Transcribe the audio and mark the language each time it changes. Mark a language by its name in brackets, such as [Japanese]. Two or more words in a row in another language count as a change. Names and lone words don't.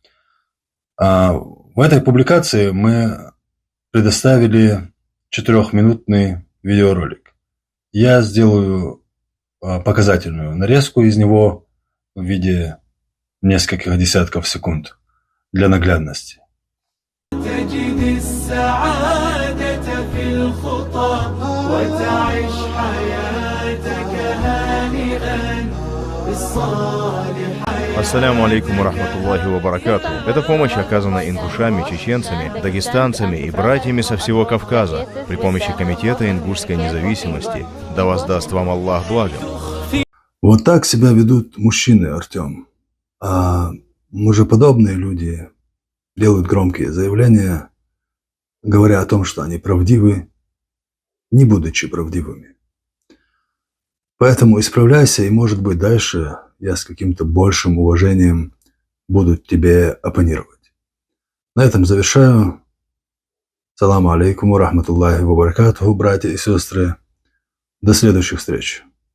[Russian] В этой публикации мы предоставили 4-минутный видеоролик. Я сделаю показательную нарезку из него в виде нескольких десятков секунд для наглядности. [Arabic] السلام عليكم ورحمة الله وبركاته. [Russian] Эта помощь оказана ингушами, чеченцами, дагестанцами и братьями со всего Кавказа при помощи Комитета ингушской независимости. Да воздаст вам Аллах благом. Вот так себя ведут мужчины, Артем. А мужеподобные люди делают громкие заявления, говоря о том, что они правдивы, не будучи правдивыми. Поэтому исправляйся, и, может быть, дальше я с каким-то большим уважением буду тебе оппонировать. На этом завершаю. [Arabic] سلام عليكم ورحمة الله وبركاته, [Russian] братья и сестры. До следующих встреч.